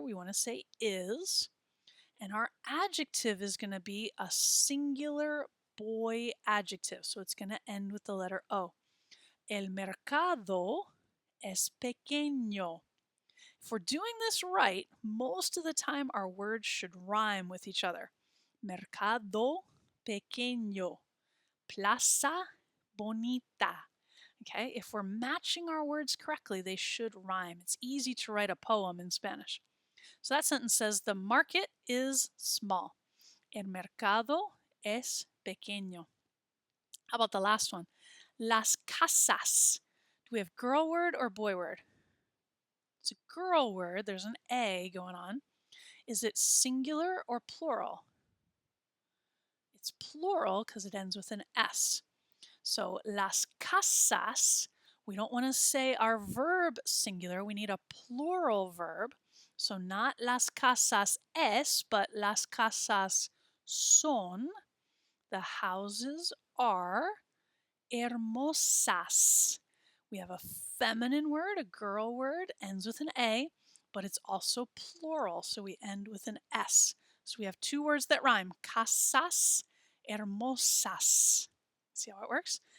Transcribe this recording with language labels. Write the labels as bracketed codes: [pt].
[en] We want to say is. And our adjective is going to be a singular boy adjective. So it's going to end with the letter O. [es] El mercado es pequeño. [en] If we're doing this right, most of the time our words should rhyme with each other. Mercado pequeño. Plaza bonita. Okay, if we're matching our words correctly, they should rhyme. It's easy to write a poem in Spanish. So that sentence says, the market is small. [es] El mercado es pequeño. [en] How about the last one? Las casas. Do we have girl word or boy word? It's a girl word. There's an A going on. Is it singular or plural? It's plural because it ends with an S. So las casas, we don't want to say our verb singular. We need a plural verb. So not las casas es, but las casas son. The houses are hermosas. We have a feminine word, a girl word, ends with an A, but it's also plural, so we end with an S. So we have two words that rhyme, casas, hermosas. See how it works?